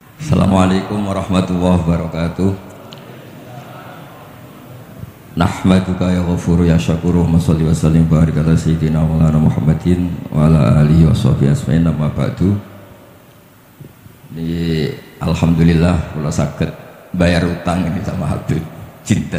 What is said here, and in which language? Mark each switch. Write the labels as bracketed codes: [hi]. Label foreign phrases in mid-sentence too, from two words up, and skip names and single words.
[ar] السلام عليكم ورحمة الله وبركاته. نحمدك يا غفور يا شكور وصل وسلم بارك على سيدنا مولانا محمد وعلى آله وصحبه أجمعين أما بعد. [jv] Ini alhamdulillah kula saged bayar utang ini sama Habib Jinten.